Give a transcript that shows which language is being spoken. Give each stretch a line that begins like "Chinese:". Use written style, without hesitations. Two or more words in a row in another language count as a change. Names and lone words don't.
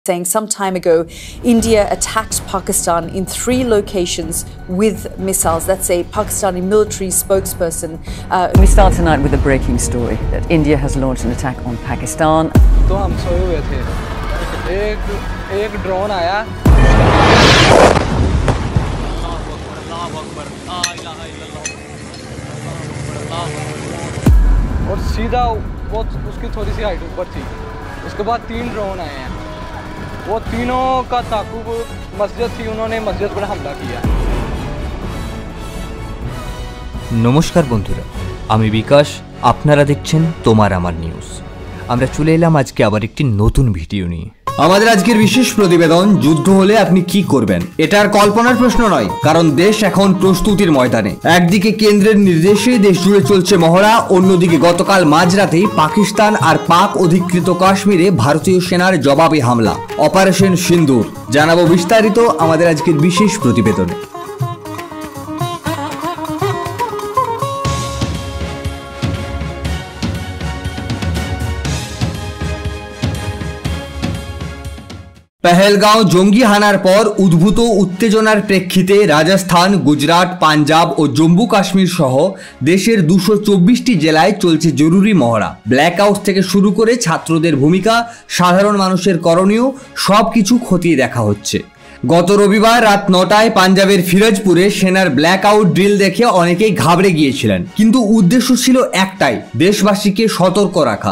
English: saying some time ago India attacked Pakistan in 3 locations with missiles. That's a Pakistani military spokesperson. We start tonight with a breaking story that India has launched an attack on Pakistan.
Urdu: تو ہم سوئے ہوئے تھے، ایک ڈرون آیا اور سیدھا وہ اس کی تھوڑی سی ہائٹ اوپر تھی. اس کے بعد 3 ڈرون آئے ہیں، وہ تینوں کا تعاقب مسجد تھی، انہوں نے مسجد پر حملہ کیا.
Bangla: নমস্কার বন্ধুরা, আমি বিকাশ, আপনারা দেখছেন তোমার আমার নিউজ। আমরা চলে এলাম আজকে আবার একটি নতুন ভিডিও নিয়ে। আমাদের আজকের বিশেষ প্রতিবেদন, যুদ্ধ হলে আপনি কি করবেন। এটার কল্পনার প্রশ্ন নয়, কারণ দেশ এখন প্রস্তুতির ময়দানে। একদিকে কেন্দ্রের নির্দেশে দেশ জুড়ে চলছে মহড়া, অন্যদিকে গতকাল মাঝরাতেই পাকিস্তান আর পাক অধিকৃত কাশ্মীরে ভারতীয় সেনার জবাবি হামলা, অপারেশন সিন্দুর। জানাবো বিস্তারিত আমাদের আজকের বিশেষ প্রতিবেদনে। পহেলগাঁও জঙ্গি হানার পর উদ্ভূত উত্তেজনার প্রেক্ষিতে রাজস্থান, গুজরাট, পাঞ্জাব আর জম্মু কাশ্মীর সহ দেশের 224টি জেলায় চলছে জরুরি মহড়া। ব্ল্যাকআউট থেকে শুরু করে ছাত্রদের ভূমিকা, সাধারণ মানুষের করণীয় সবকিছু খতিয়ে দেখা হচ্ছে। গত রবিবার রাত 9টায় পাঞ্জাবের ফিরোজপুরে সেনার ব্ল্যাকআউট ড্রিল দেখে অনেকেই ঘাবড়ে গিয়েছিলেন, কিন্তু উদ্দেশ্য ছিল একটাই, দেশবাসীকে সতর্ক রাখা।